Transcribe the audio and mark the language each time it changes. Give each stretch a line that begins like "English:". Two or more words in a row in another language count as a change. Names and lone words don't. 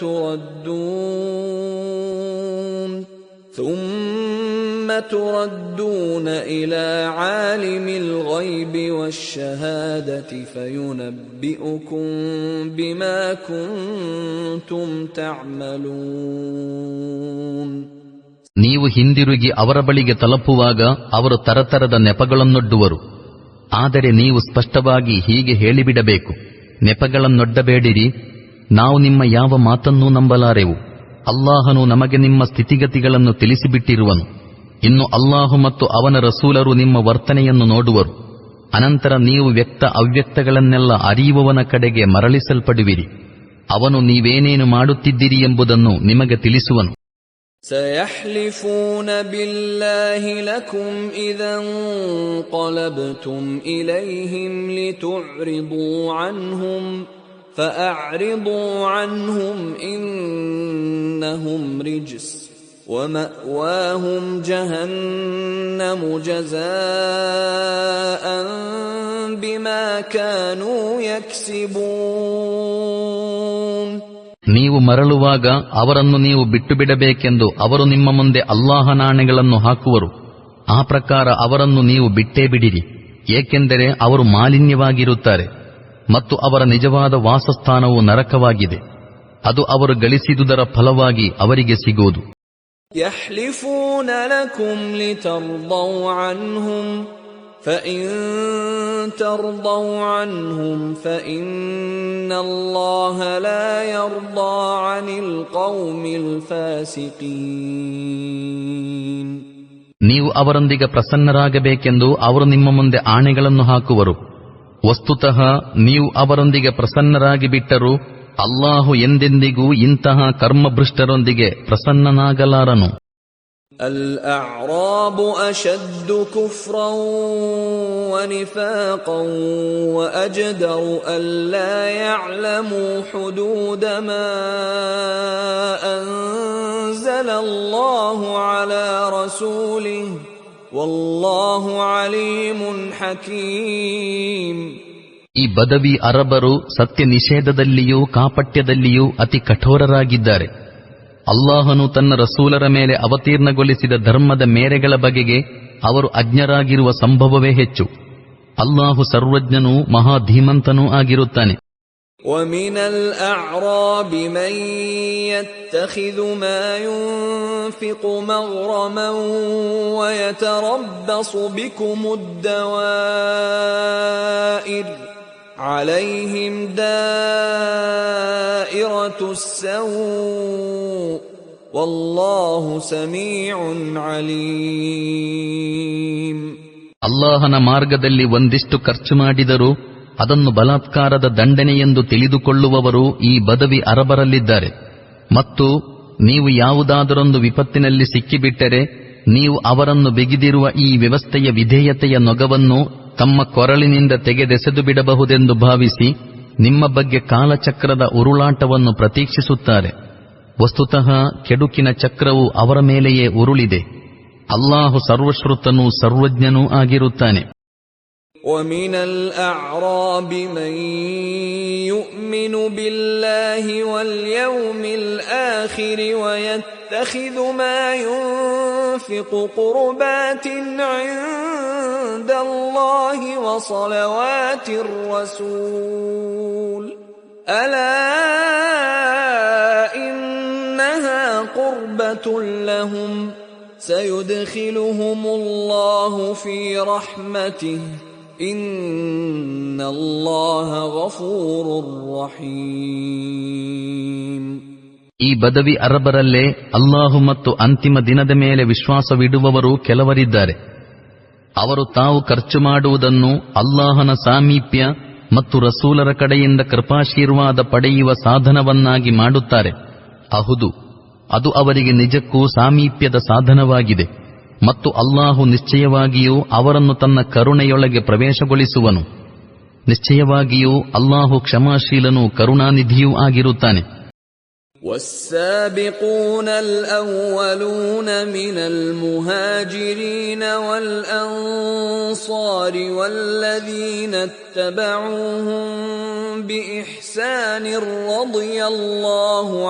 Arabic: تردون إلى عالم الغيب والشهادة فينبئكم بما كنتم تعملون.
Kannada: ನೀವು ಹಿಂದಿರುಗಿ ಅವರ ಬಳಿಗೆ ತಲುಪುವಾಗ ಅವರು ತರತರದ ನೆಪಗಳನ್ನೊಡ್ಡುವರು. ಆದರೆ ನೀವು ಸ್ಪಷ್ಟವಾಗಿ ಹೀಗೆ ಹೇಳಿಬಿಡಬೇಕು, ನೆಪಗಳನ್ನೊಡ್ಡಬೇಡಿರಿ, ನಾವು ನಿಮ್ಮ ಯಾವ ಮಾತನ್ನೂ ನಂಬಲಾರೆವು. ಅಲ್ಲಾಹನು ನಮಗೆ ನಿಮ್ಮ ಸ್ಥಿತಿಗತಿಗಳನ್ನು ತಿಳಿಸಿಬಿಟ್ಟಿರುವನು. ಇನ್ನು ಅಲ್ಲಾಹು ಮತ್ತು ಅವನ ರಸೂಲರು ನಿಮ್ಮ ವರ್ತನೆಯನ್ನು ನೋಡುವರು. ಅನಂತರ ನೀವು ವ್ಯಕ್ತ ಅವ್ಯಕ್ತಗಳನ್ನೆಲ್ಲ ಅರಿಯುವವನ ಕಡೆಗೆ ಮರಳಿಸಲ್ಪಡುವಿರಿ. ಅವನು ನೀವೇನೇನು ಮಾಡುತ್ತಿದ್ದೀರಿ ಎಂಬುದನ್ನು ನಿಮಗೆ ತಿಳಿಸುವನು.
Arabic: سيحلفون بالله لكم إذا انقلبتم إليهم لتعرضوا عنهم فأعرضوا عنهم إنهم رجس ومأواهم جهنم جزاء بما كانوا يكسبون.
Kannada: ನೀವು ಮರಳುವಾಗ ಅವರನ್ನು ನೀವು ಬಿಟ್ಟು ಬಿಡಬೇಕೆಂದು ಅವರು ನಿಮ್ಮ ಮುಂದೆ ಅಲ್ಲಾಹನಾಣೆಗಳನ್ನು ಹಾಕುವರು. ಆ ಪ್ರಕಾರ ಅವರನ್ನು ನೀವು ಬಿಟ್ಟೇ ಬಿಡಿರಿ, ಏಕೆಂದರೆ ಅವರು ಮಾಲಿನ್ಯವಾಗಿರುತ್ತಾರೆ ಮತ್ತು ಅವರ ನಿಜವಾದ ವಾಸಸ್ಥಾನವು ನರಕವಾಗಿದೆ. ಅದು ಅವರು ಗಳಿಸಿದುದರ ಫಲವಾಗಿ ಅವರಿಗೆ ಸಿಗುವುದು.
Arabic: يحلفون لكم لترضوا عنهم فإن ترضوا عنهم فإن الله لا يرضى عن القوم الفاسقين.
Kannada: ನೀವು ಅವರೊಂದಿಗೆ ಪ್ರಸನ್ನರಾಗಬೇಕೆಂದು ಅವರು ನಿಮ್ಮ ಮುಂದೆ ಆಣೆಗಳನ್ನು ಹಾಕುವರು. ವಸ್ತುತಃ ನೀವು ಅವರೊಂದಿಗೆ ಪ್ರಸನ್ನರಾಗಿ ಬಿಟ್ಟರೂ ಅಲ್ಲಾಹು ಎಂದೆಂದಿಗೂ ಇಂತಹ ಕರ್ಮಭ್ರಷ್ಟರೊಂದಿಗೆ ಪ್ರಸನ್ನನಾಗಲಾರನು.
Arabic: الأعراب أشد كفرا ونفاقا وأجدر ألا يعلموا حدود ما أنزل الله على رسوله والله عليم حكيم.
Kannada: ಈ ಬದವಿ ಅರಬರು ಸತ್ಯ ನಿಷೇಧದಲ್ಲಿಯೂ ಕಾಪಟ್ಯದಲ್ಲಿಯೂ ಅತಿ ಕಠೋರರಾಗಿದ್ದಾರೆ. ಅಲ್ಲಾಹನು ತನ್ನ ರಸೂಲರ ಮೇಲೆ ಅವತೀರ್ಣಗೊಳಿಸಿದ ಧರ್ಮದ ಮೇರೆಗಳ ಬಗೆಗೆ ಅವರು ಅಜ್ಞರಾಗಿರುವ ಸಂಭವವೇ ಹೆಚ್ಚು. ಅಲ್ಲಾಹು ಸರ್ವಜ್ಞನೂ ಮಹಾಧೀಮಂತನೂ ಆಗಿರುತ್ತಾನೆ.
Arabic: وَمِنَ الْأَعْرَابِ مَن يَتَّخِذُ مَا يُنْفِقُ مَغْرَمًا وَيَتَرَبَّصُ بِكُمُ الدَّوَائِرَ عَلَيْهِمْ دَائِرَةُ السَّوْءِ وَاللَّهُ سَمِيعٌ عَلِيمٌ.
Kannada: ಅಲ್ಲಾಹನ ಮಾರ್ಗದಲ್ಲಿ ಒಂದಿಷ್ಟು ಖರ್ಚು ಮಾಡಿದರೂ ಅದನ್ನು ಬಲಾತ್ಕಾರದ ದಂಡನೆಯೆಂದು ತಿಳಿದುಕೊಳ್ಳುವವರು ಈ ಬದವಿ ಅರಬರಲ್ಲಿದ್ದಾರೆ. ಮತ್ತು ನೀವು ಯಾವುದಾದರೊಂದು ವಿಪತ್ತಿನಲ್ಲಿ ಸಿಕ್ಕಿಬಿಟ್ಟರೆ ನೀವು ಅವರನ್ನು ಬಿಗಿದಿರುವ ಈ ವ್ಯವಸ್ಥೆಯ ವಿಧೇಯತೆಯ ನೊಗವನ್ನು ತಮ್ಮ ಕೊರಳಿನಿಂದ ತೆಗೆದೆಸೆದು ಬಿಡಬಹುದೆಂದು ಭಾವಿಸಿ ನಿಮ್ಮ ಬಗ್ಗೆ ಕಾಲಚಕ್ರದ ಉರುಳಾಟವನ್ನು ಪ್ರತೀಕ್ಷಿಸುತ್ತಾರೆ. ವಸ್ತುತಃ ಕೆಡುಕಿನ ಚಕ್ರವು ಅವರ ಮೇಲೆಯೇ ಉರುಳಿದೆ. ಅಲ್ಲಾಹು ಸರ್ವಶ್ರುತನೂ ಸರ್ವಜ್ಞನೂ ಆಗಿರುತ್ತಾನೆ.
Arabic: وَمِنَ الْأَعْرَابِ مَن يُؤْمِنُ بِاللَّهِ وَالْيَوْمِ الْآخِرِ وَيَتَّخِذُ مَا يُنْفِقُ قُرُبَاتٍ عِندَ اللَّهِ وَصَلَوَاتِ الرَّسُولِ أَلَا إِنَّهَا قُرْبَةٌ لَهُمْ سَيُدْخِلُهُمُ اللَّهُ فِي رَحْمَتِهِ إِنَّ اللَّهَ غَفُورٌ رَحِيمٌ.
Kannada: ಈ ಬದವಿ ಅರಬರಲ್ಲೇ ಅಲ್ಲಾಹು ಮತ್ತು ಅಂತಿಮ ದಿನದ ಮೇಲೆ ವಿಶ್ವಾಸವಿಡುವವರು ಕೆಲವರಿದ್ದಾರೆ. ಅವರು ತಾವು ಖರ್ಚು ಮಾಡುವುದನ್ನು ಅಲ್ಲಾಹನ ಸಾಮೀಪ್ಯ ಮತ್ತು ರಸೂಲರ ಕಡೆಯಿಂದ ಕೃಪಾಶೀರ್ವಾದ ಪಡೆಯುವ ಸಾಧನವನ್ನಾಗಿ ಮಾಡುತ್ತಾರೆ. ಹೌದು, ಅದು ಅವರಿಗೆ ನಿಜಕ್ಕೂ ಸಾಮೀಪ್ಯದ ಸಾಧನವಾಗಿದೆ. ಮತ್ತು ಅಲ್ಲಾಹು ನಿಶ್ಚಯವಾಗಿಯೂ ಅವರನ್ನು ತನ್ನ ಕರುಣೆಯೊಳಗೆ ಪ್ರವೇಶಗೊಳಿಸುವನು. ನಿಶ್ಚಯವಾಗಿಯೂ ಅಲ್ಲಾಹು ಕ್ಷಮಾಶೀಲನೂ ಕರುಣಾನಿಧಿಯೂ ಆಗಿರುತ್ತಾನೆ.
Arabic: والسابقون الأولون من المهاجرين والأنصار والذين اتبعوهم بإحسان رضي الله